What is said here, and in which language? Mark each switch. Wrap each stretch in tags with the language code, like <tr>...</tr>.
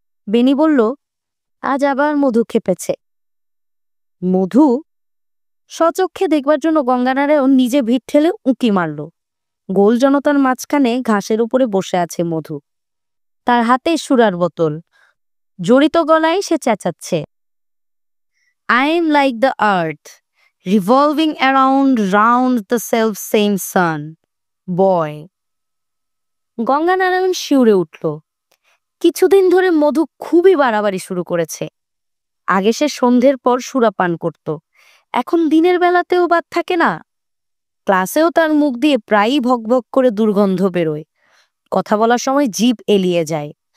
<bn>বেনি বলল, আজ আবার মধু খেপেছে। মধু? স্বচক্ষে দেখবার জন্য গঙ্গানারায়ণ নিজে ভিড় ঠেলে উঁকি মারল। গোল জনতার মাঝখানে ঘাসের উপরে বসে আছে মধু, তার হাতে সুরার বোতল। জড়িত গলায় সে চেঁচাচ্ছে,</bn> <en>I am like the earth, revolving around round the self same sun. Boy.</en> <bn>Ganganarayan শিউরে উঠল। কিছুদিন ধরে মধু খুবই বাড়াবাড়ি শুরু করেছে। আগে সে সন্ধ্যের পর সুরা পান করত, এখন দিনের বেলাতেও বাদ থাকে না। ক্লাসেও তার মুখ দিয়ে প্রায়ই ভকভক করে দুর্গন্ধ বেরোয়, কথা বলার সময় জিভ এলিয়ে যায়।</bn>